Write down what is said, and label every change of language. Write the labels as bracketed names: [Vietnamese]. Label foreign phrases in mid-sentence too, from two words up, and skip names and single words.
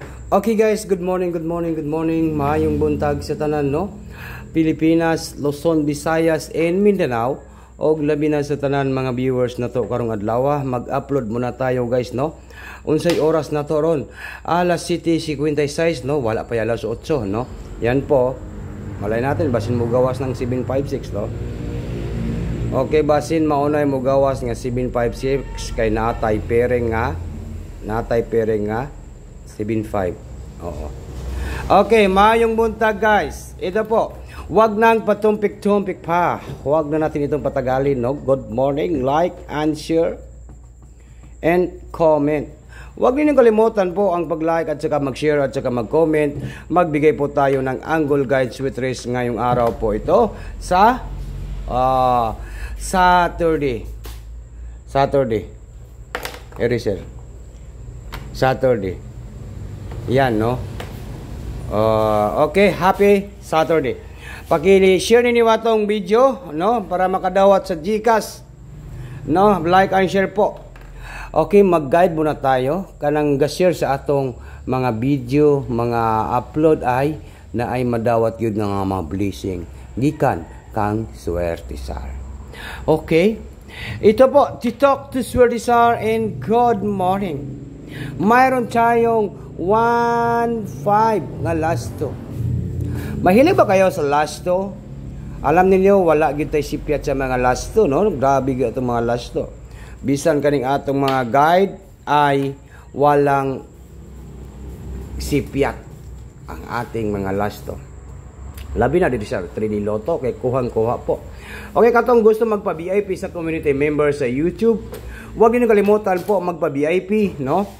[English] Okay guys, good morning, good morning, good morning. [Cebuano] Maayong buntag sa tanan, no? Pilipinas, Luzon, Visayas, and Mindanao. Og labi na sa tanan mga viewers na to karong adlaw. [Filipino] Mag-upload muna tayo guys, no? [Cebuano] Unsay oras na to ron? Alas 7:56, no? Wala pa alas 8, no? [Filipino] Yan po. Malay natin [Cebuano] basin mo gawas ng 756, no? Okay, basin maunay mo gawas nga 756 kay natay pairing nga 7.5. Oo. Okay, maayong buntag guys. [Filipino] Ito po. Huwag nang patumpik-tumpik pa. Huwag na natin itong patagalin, no? [English] Good morning. Like and share and comment. [Filipino] Huwag ninyong kalimutan po ang pag-like at saka mag-share at saka mag-comment. Magbigay po tayo ng Angle Guide Sweet Race ngayong araw po ito sa Saturday. Erisel. Saturday. Yan, [English] no? Okay, happy Saturday. [Cebuano] Paki-share ninyo atong video, no? Para makadawat sa GCash. No? [English] Like and share po. [Cebuano] Okay, mag-guide muna tayo. Kanang ga-share sa atong mga video, mga upload ay na ay madawat yun ng mga blessing. Gikan kang Swertisar. Okay? [Filipino] Ito po, [English] to talk to Swertisar and good morning. [Filipino] Mayroon tayong 1-5 nga lasto. Mahilig ba kayo sa lasto? Alam niyo [Cebuano] wala gitay sipyat sa mga lasto, no? Grabe gyud atong mga lasto. Bisan kaning atong mga guide [Filipino] ay walang sipyat ang ating mga lasto. [Cebuano] Labi na dito sa 3D Lotto kay kuhang-kuha po. Okay, katong gusto magpa-VIP sa community member sa YouTube, [Filipino] huwag niyo kalimutan po magpa-VIP, [Cebuano] no?